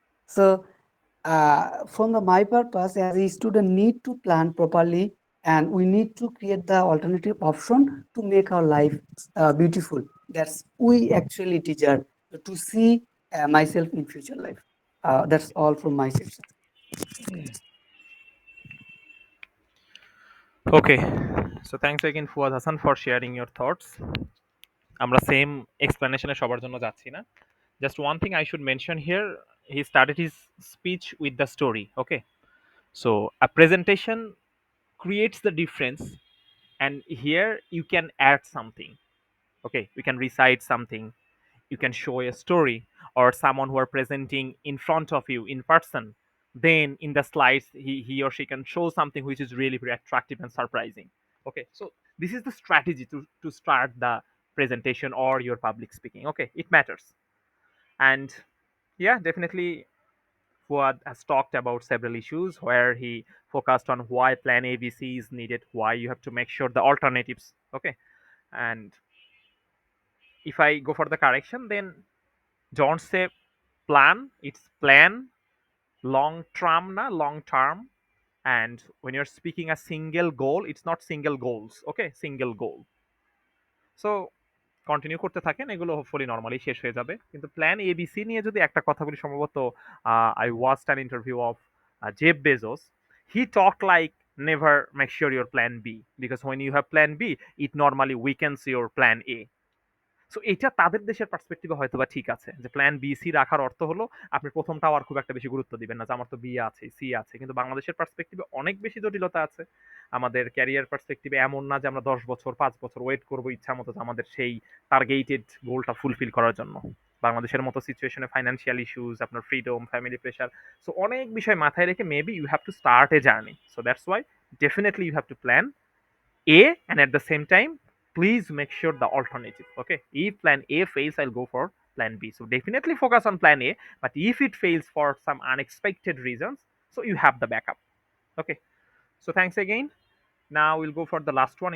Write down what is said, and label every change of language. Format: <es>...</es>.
<en>So from the my purpose, as a student need to plan properly, and we need to create the alternative option to make our life beautiful. That's we actually deserve to see myself in future life. That's all from my section. Okay, so thanks again Fuad Hassan for sharing your thoughts.</en> <bn>আমরা same এক্সপ্লেনেশনে সবার জন্য যাচ্ছি না।</bn> <en>Just one thing I should mention here, he started his speech with the story. Okay, so a presentation creates the difference, and here you can add something. Okay, you can recite something, you can show a story, or someone who are presenting in front of you in person, then in the slides he or she can show something which is really very attractive and surprising. Okay, so this is the strategy to start the presentation or your public speaking. Okay, it matters. And yeah, definitely Fuad has talked about several issues where he focused on why plan ABC is needed, why you have to make sure the alternatives. Okay, and if I go for the correction, then don't say plan, it's plan, long term, na long term. And when you're speaking a single goal, it's not single goals. Okay, single goal.</en> <bn>So continue করতে থাকেন, এগুলো hopefully normally শেষ হয়ে যাবে। কিন্তু plan ABC নিয়ে যদি একটা কথা বলি, সম্ভবত</bn> <en>I watched an interview of Jeff Bezos, he talk like never make sure your plan B, because when you have plan B it normally weakens your plan A.</en> <bn>So এটা তাদের দেশের পার্সপেক্টিভে হয়তো বা ঠিক আছে, যে প্ল্যান বি সি রাখার অর্থ হলো আপনি প্রথমটাও আর খুব একটা বেশি গুরুত্ব দিবেন না, যে আমার তো বি আছে সি আছে। কিন্তু বাংলাদেশের পার্সপেক্টিভে অনেক বেশি জটিলতা আছে। আমাদের ক্যারিয়ার পার্সপেক্টিভে এমন না যে আমরা 10 বছর 5 বছর ওয়েট করবো ইচ্ছা মতো আমাদের সেই টার্গেটেড গোলটা ফুলফিল করার জন্য। বাংলাদেশের মতো সিচুয়েশনে ফাইন্যান্সিয়াল ইস্যুস, আপনার ফ্রিডম, ফ্যামিলি প্রেশার, সো অনেক বিষয় মাথায় রেখে</bn> <en>Maybe you have to start a journey. So that's why definitely you have to plan A, and at the same time please make sure the alternative. Okay, if plan A fails, I'll go for plan B. So definitely focus on plan A, but if it fails for some unexpected reasons, so you have the backup. Okay, so thanks again. Now we'll go for the last one.</en>